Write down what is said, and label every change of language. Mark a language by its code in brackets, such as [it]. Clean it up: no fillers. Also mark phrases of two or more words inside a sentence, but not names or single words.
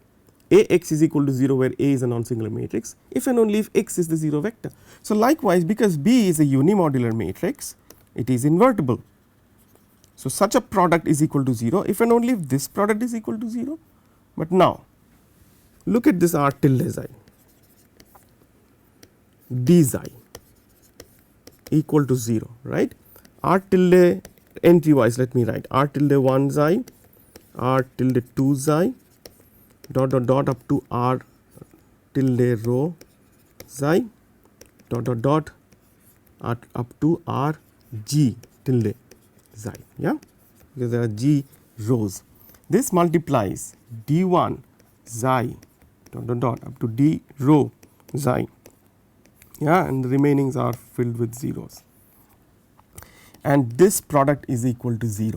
[en] Ax is equal to 0 where A is a non-singular matrix, if and only if x is the 0 vector. So, likewise, because B is a unimodular matrix, it is invertible. So, such a product is equal to 0 if and only if this product is equal to 0. But now, look at this R tilde xi, D xi equal to 0, right. R tilde entry wise, let me write R tilde 1 xi, R tilde 2 xi, dot dot dot up to R tilde rho xi, dot dot dot up to R G tilde xi, yeah, because there are G rows. This multiplies D1 xi dot dot dot up to D rho xi, yeah, and the remainings are filled with zeros, and this product is equal to 0.